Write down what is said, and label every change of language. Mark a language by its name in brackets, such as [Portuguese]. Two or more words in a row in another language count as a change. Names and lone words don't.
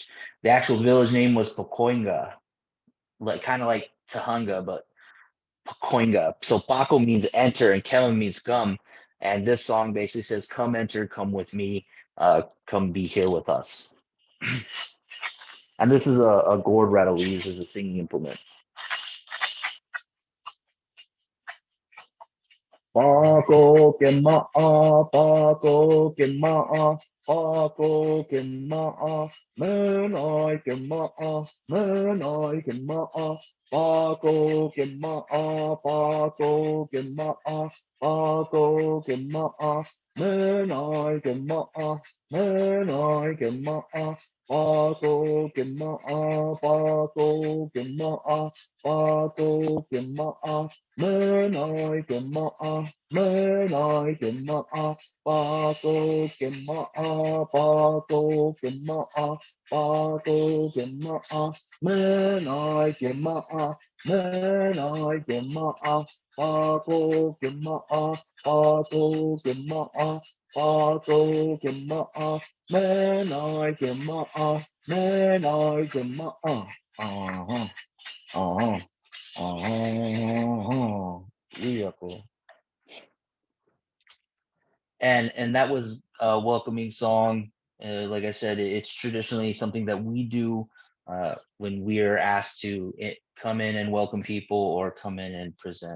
[English] The actual village name was Pacoinga, like kind of like Tahunga, but Pacoinga. So Paco means enter and Kema means come. And this song basically says, come enter, come with me, come be here with us. And this is a gourd rattle we use as a singing implement. Paco que ma'a, Paco que ma'a, Paco que ma'a, menai que ma'a, menai que ma'a, Paco que ma'a, Paco que ma'a, Paco que ma'a, menai que ma'a, menai que ma'a, Paco Pato Kima, Pato Kima, Pato Kima, Menai Kima, Menai Kima, Pato Kima, Pato Kima, Pato Kima, Menai Kima, Menai Kima, Pato Kima, Pato Kima, Pato Kima, Menai Kima, Menai Kima, Vehicle. And that was a welcoming song. Like I said, it's traditionally something that we do when we are asked to come in and welcome people or come in and present.